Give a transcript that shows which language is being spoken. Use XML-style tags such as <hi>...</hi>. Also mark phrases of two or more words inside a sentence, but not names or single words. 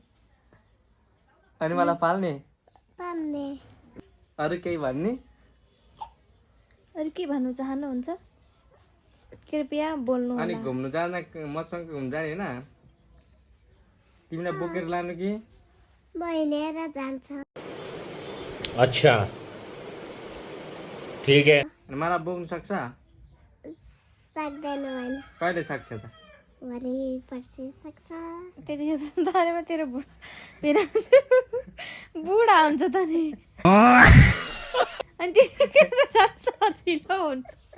<ne>अनि मलाई पाल्ने पाल्ने अरू केही भन्ने? अरू के भन्नु चाहनुहुन्छ कृपया बोल्नु अनि होला। घुम्नु जाँदा मसँग घुम्नु जाने होइन? तिमीलाई बोकेर लानु कि? बहिनेर जान्छ।</ne> <hi>अच्छा ठीक है।</hi> <ne>अनि मलाई बोक्नु सक्छ? सक्दैन होइन कहिले सक्छ त? भरे पर्सि सक्छ। त्यतिखेर त तारेमा तेरो भेनाजु बुढा हुन्छ त नि। अनि त्यतिखेर त झन् सजिलो हुन्छ।</ne>